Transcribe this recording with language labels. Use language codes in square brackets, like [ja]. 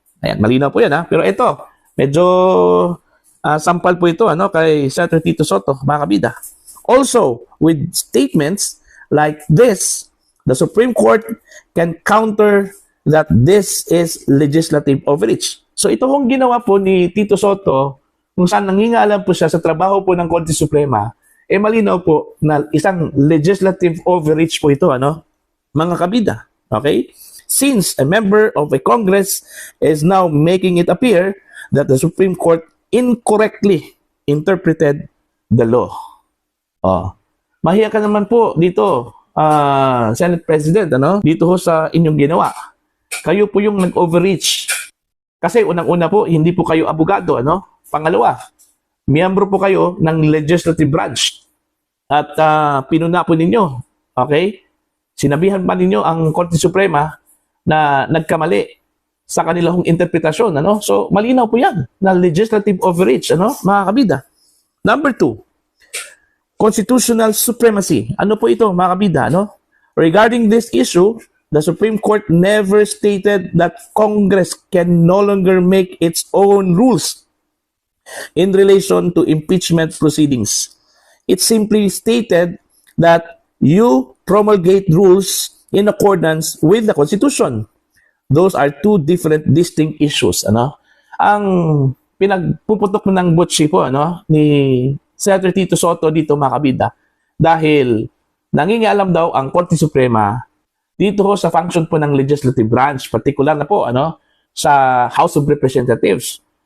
[tl] Ayan, malinaw po yan Pero ito, medyo sampal po ito kay Senator Tito Sotto, mga kabida. [en] Also, with statements like this, the Supreme Court can counter that this is legislative overreach. [tl] So ito hong ginawa po ni Tito Sotto, kung saan nangingalam po siya sa trabaho po ng Korte Suprema, malinaw po na isang [en] legislative overreach [tl] po ito, mga kabida. [en] Okay? Since a member of a Congress is now making it appear that the Supreme Court incorrectly interpreted the law. [tl] Mahiya ka naman po dito, Senate President, dito ho sa inyong ginawa. Kayo po yung nag-overreach. Kasi unang-una po, hindi po kayo abogado, Pangalawa, miyembro po kayo ng legislative branch. At pinuna po ninyo, [en] okay? [tl] Sinabihan pa ninyo ang Korte Suprema na nagkamali sa kanilang interpretasyon, So, malinaw po yan na [en] legislative overreach, [tl] mga kabida. [en] Number 2, constitutional supremacy. [tl] Ano po ito, mga kabida, [en] Regarding this issue, the Supreme Court never stated that Congress can no longer make its own rules in relation to impeachment proceedings. It simply stated that you promulgate rules in accordance with the Constitution. Those are two different distinct issues. [tl] Ang pinagpuputok ng butsi po ni Senator Tito Sotto dito, mga kabida, dahil nangingialam daw ang Korte Suprema dito ho sa function po ng legislative branch, particular na po sa House of Representatives.